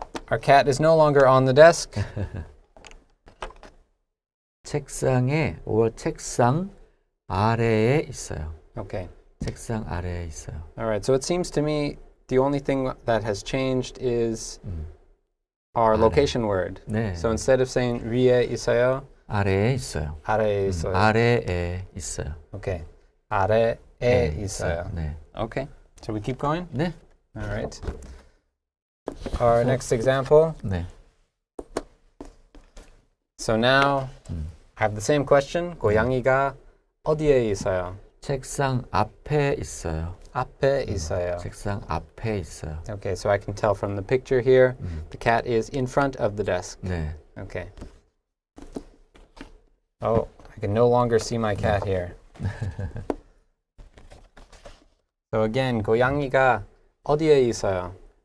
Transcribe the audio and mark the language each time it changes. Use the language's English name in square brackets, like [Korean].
[English] our cat is no longer on the desk. [Korean] 책상에 or 책상 아래에 있어요. [English] Okay, [Korean] 책상 아래에 있어요. [English] all right. So it seems to me the only thing that has changed is our [Korean] 아래. [English] location word. [Korean] 네. [English] So instead of saying [Korean] 위에 있어요, 아래에 있어요. 아래에 있어요. 아래에 있어요. [English] Okay, [Korean] 아래에 있어요. 네. [English] Okay, so we keep going? [Korean] 네. [English] All right. Our next example. [Korean] 네. [English] So now I have the same question. [Korean] 고양이가 어디에 있어요? 책상 앞에 있어요. 앞에 있어요. 책상 앞에 있어요. [English] Okay, so I can tell from the picture here, the cat is in front of the desk. [Korean] 네. [English] Okay. Oh, I can no longer see my cat here. So again, [Korean] 고양이가 어디에 있어요?